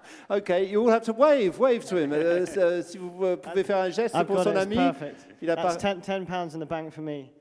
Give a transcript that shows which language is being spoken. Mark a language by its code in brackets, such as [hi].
[en] Okay, you all have to wave to him. [fr] Si vous pouvez faire un geste pour son ami. [en] Perfect. That's £10 in the bank for me.